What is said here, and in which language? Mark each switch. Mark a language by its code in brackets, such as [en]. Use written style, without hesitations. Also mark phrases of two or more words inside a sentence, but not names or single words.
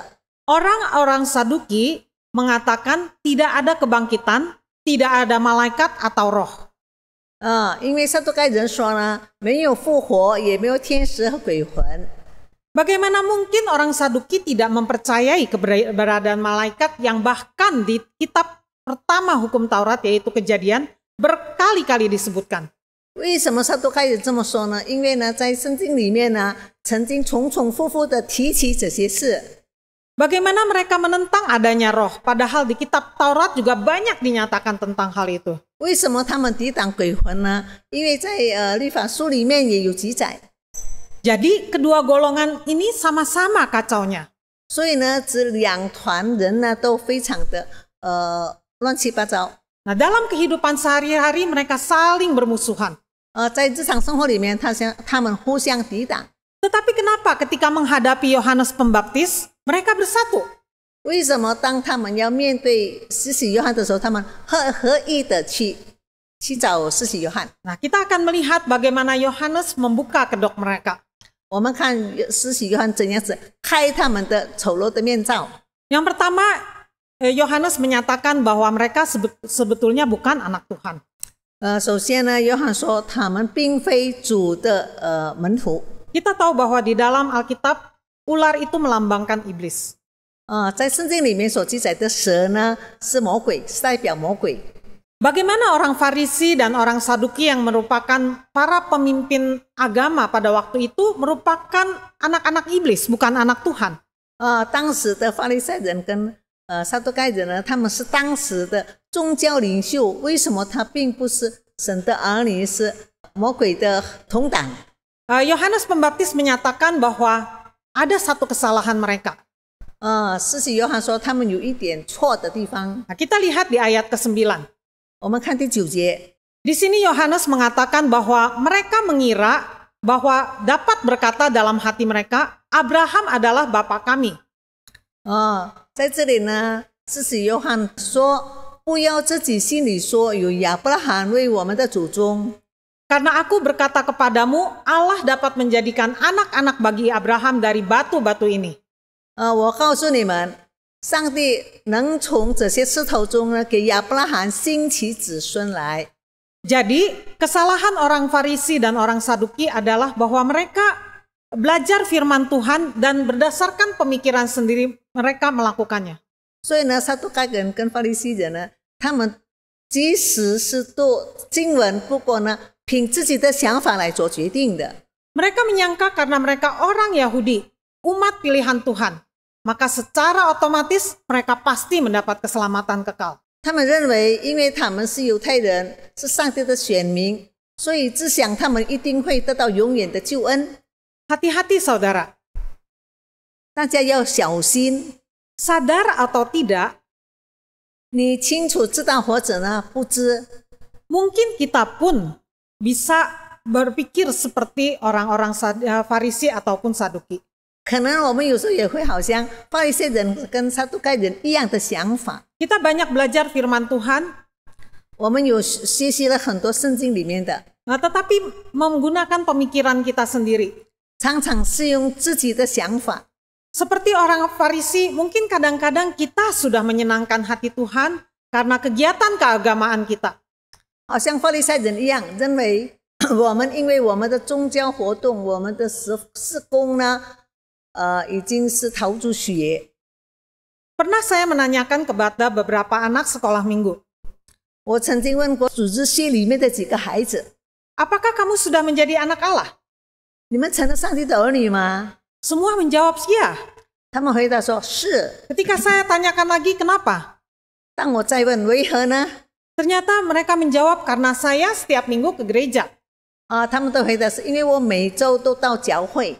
[id] orang-orang Saduki mengatakan tidak ada kebangkitan, tidak ada malaikat atau roh. [zh] 因为撒都该人说呢，没有复活，也没有天使和鬼魂。 [id] Bagaimana mungkin orang Saduki tidak mempercayai keberadaan malaikat yang bahkan di kitab pertama hukum Taurat yaitu Kejadian berkali-kali disebutkan. [zh] 为什么撒都该人这么说呢？因为呢，在圣经里面呢，曾经重重复复的提起这些事。 [id] Bagaimana mereka menentang adanya roh, padahal di kitab Taurat juga banyak dinyatakan tentang hal itu. [zh] 为什么他们抵挡鬼魂呢？因为在律法书里面也有记载。 [id] Jadi kedua golongan ini sama-sama kacaunya. [zh] 所以呢，这两团人呢都非常的乱七八糟。 [id] Nah, dalam kehidupan sehari-hari mereka saling bermusuhan. [zh] 在日常生活里面，他们互相抵挡。 [id] Tetapi kenapa ketika menghadapi Yohanes Pembaptis, mereka bersatu? [zh] 为什么当他们要面对施洗约翰的时候，他们合意的去找施洗约翰？ [id] Nah, kita akan melihat bagaimana Yohanes membuka kedok mereka. [zh] 我们看施洗约翰怎样子开他们的丑陋的面罩。 [id] Yang pertama, Yohanes menyatakan bahwa mereka sebetulnya bukan anak Tuhan. [zh] 首先呢，约翰说他们并非主的门徒。 [id] Kita tahu bahwa di dalam Alkitab, ular itu melambangkan iblis. [zh] 在圣经里面所记载的蛇呢，是魔鬼，是代表魔鬼。 [id] Bagaimana orang Farisi dan orang Saduki yang merupakan para pemimpin agama pada waktu itu merupakan anak-anak iblis, bukan anak Tuhan. [zh] 当时的法利赛人跟撒都该人呢，他们是当时的宗教领袖，为什么他并不是神的儿女，是魔鬼的同党？ [id] Yohanes Pembaptis menyatakan bahwa ada satu kesalahan mereka. [zh] 施洗约翰说他们有一点错的地方。 [id] Nah, kita lihat di ayat ke-9. [zh] 我们看第9节， [id] Di sini Yohanes mengatakan bahwa mereka mengira bahwa dapat berkata dalam hati mereka, Abraham adalah bapa kami. [zh] 在这里呢，施洗约翰说，不要自己心里说有亚伯拉罕为我们的祖宗。 [id] Karena aku berkata kepadamu, Allah dapat menjadikan anak-anak bagi Abraham dari batu-batu ini. [zh] 我告诉你们，上帝能从这些石头中呢，给亚伯拉罕兴起子孙来。 [id] Jadi, kesalahan orang Farisi dan orang Saduki adalah bahwa mereka belajar firman Tuhan dan berdasarkan pemikiran sendiri mereka melakukannya. [zh] 所以呢，撒都该人跟法利赛人呢，他们即使是读经文，不过呢，凭自己的想法来做决定的。 [id] Mereka menyangka karena mereka orang Yahudi, umat pilihan Tuhan, maka secara otomatis mereka pasti mendapat keselamatan kekal. [zh] 他们认为，因为他们是犹太人，是上帝的选民，所以只想他们一定会得到永远的救恩。 [id] Hati-hati saudara, [zh] 大家要小心， [id] sadar atau tidak, [zh] 你清楚知道或者呢不知， [id] mungkin kita pun bisa berpikir seperti orang-orang Farisi ataupun Saduki. [zh] 可能我们有时候也会好像法利赛人跟撒都该人一样的想法。 [id] Kita banyak belajar firman Tuhan, [zh] 我们有学习了很多圣经里面的， [id] tetapi menggunakan pemikiran kita sendiri. [zh] 常常是用自己的想法。 [id] Seperti orang Farisi, mungkin kadang-kadang kita sudah menyenangkan hati Tuhan karena kegiatan keagamaan kita. [zh] 好像法利赛人一样，认为我们因为我们的宗教活动，我们的事工呢，已经是陶铸血。 [id] Pernah saya menanyakan kepada beberapa anak sekolah minggu, [zh] 我曾经问过组织系里面的几个孩子， [id] apakah kamu sudah menjadi anak Allah? [zh] 你们成了上帝的儿女吗？ [id] Semua menjawab ya. [zh] 他们回答说是。 [id] Ketika saya tanyakan lagi kenapa, [zh] 当我再问为何呢？ [id] ternyata mereka menjawab karena saya setiap minggu ke gereja. [zh] 他们都回答是因为我每周都到教会，